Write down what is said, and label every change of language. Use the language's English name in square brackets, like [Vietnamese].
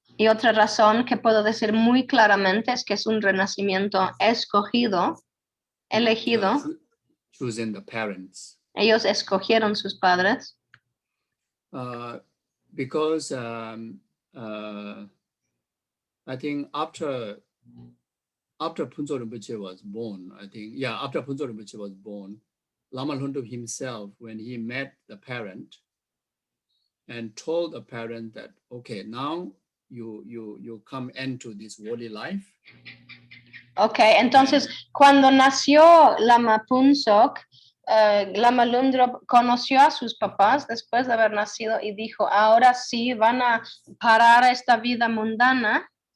[Spanish] Y otra razón que puedo decir muy claramente es que es un renacimiento escogido, elegido. [English] Choosing the parents. [Spanish] Ellos escogieron sus padres. [English] Because I think after Phuntsho Rinpoche was born, after Phuntsho Rinpoche was born, Lama Lundrup himself, when he met the parent and told the parent that, okay, now you come into this worldly life. [Spanish] Okay, entonces cuando nació Lama Phuntsho, Lama Lundrup conoció a sus papás después de haber nacido y dijo, ahora sí van a parar esta vida mundana.